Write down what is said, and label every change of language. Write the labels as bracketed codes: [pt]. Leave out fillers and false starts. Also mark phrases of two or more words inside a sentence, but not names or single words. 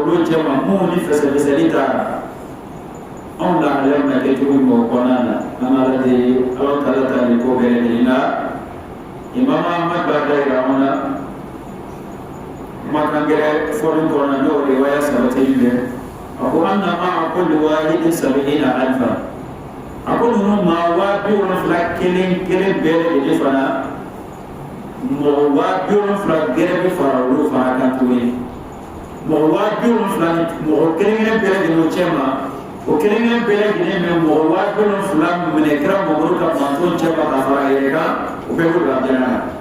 [bm] olu cɛ ma mun ni fɛsɛfɛsɛli taara anw lahalaya bɛna kɛ cogo min o kɔnɔna na an Ala deli Alahu Taala ta nin ko bɛɛ lajɛlen na Imam Ahmad b'a da yira anw na kumakan gɛrɛ fɔli kɔnɔna n'o riwaya sabatili bɛ a ko [ar] anna ma'a kulli wahidin [bm] 70,000 a ko ninnu maa 70,000 kelen bɛɛ lajɛlen fana mɔgɔ 70,000 gɛrɛ bɛ fara olu fana kan tuguni mɔgɔ 70,000 mɔgɔ kelen bɛɛ lajɛlen cɛ ma o kelen bɛɛ lajɛlen bɛ mɔgɔ 70,000 minɛ kira mɔgɔw ka manton cɛ ma ka fara yɛrɛ kan o bɛɛ bɛ don alijana na